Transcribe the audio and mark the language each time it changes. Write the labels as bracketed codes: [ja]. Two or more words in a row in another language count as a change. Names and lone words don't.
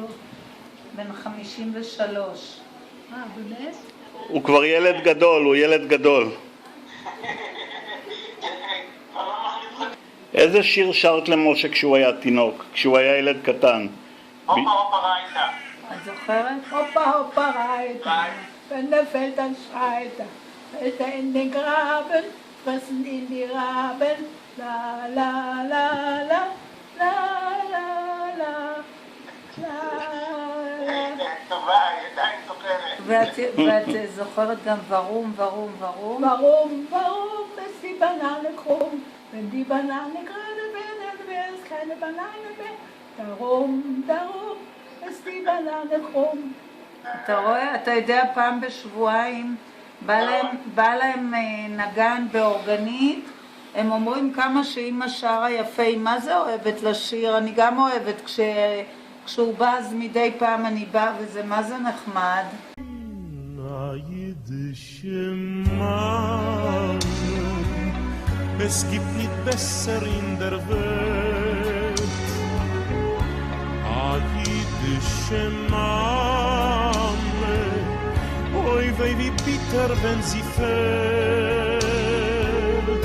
[he] בן 53. באמת? הוא כבר ילד גדול, הוא ילד גדול. איזה שיר שרת למשה כשהוא היה תינוק, כשהוא היה ילד קטן? [de] Hoppe hoppe Reiter. [he] את זוכרת? [de] Hoppa, hoppa, reiter, wenn der Feld dann schreit, fällt er in den Graben, fressen ihn die Raben, la la la la, la la la, la la. [he] טובה, היא עדיין זוכרת. ואת זוכרת גם [de] Warum, warum, warum? Warum ist die Banane krumm? Wenn die Banane gerade wäre, dann wäre es keine Banane mehr. Darum ist die Banane krumm. [he] אתה רואה? אתה יודע, פעם בשבועיים בא להם נגן באורגנית, הם אומרים כמה שאמא שרה יפה, היא מה זה אוהבת לשיר, אני גם אוהבת, כשהוא בא אז מדי פעם אני באה וזה מה זה נחמד. [de] Es gibt nicht besser in der Welt. [yi] א יידישע מאמע, אוי וויי ווי ביטער, ווען זי פֿעלט.